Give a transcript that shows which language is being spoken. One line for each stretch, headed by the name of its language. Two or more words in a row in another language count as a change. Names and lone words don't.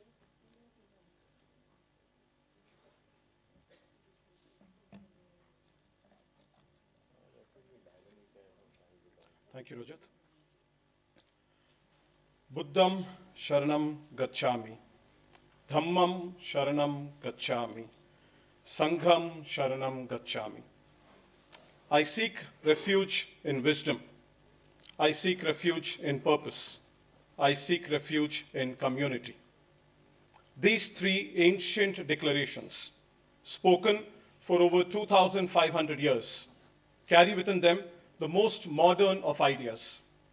English: Thank you, Rajat.
Pali: Buddham Sharanam Gacchami, Dhammam Sharanam Gacchami, Sangham Sharanam Gacchami.
English: I seek refuge in wisdom. I seek refuge in purpose. I seek refuge in community. These three ancient declarations, spoken for over 2,500 years, carry within them the most modern of ideas.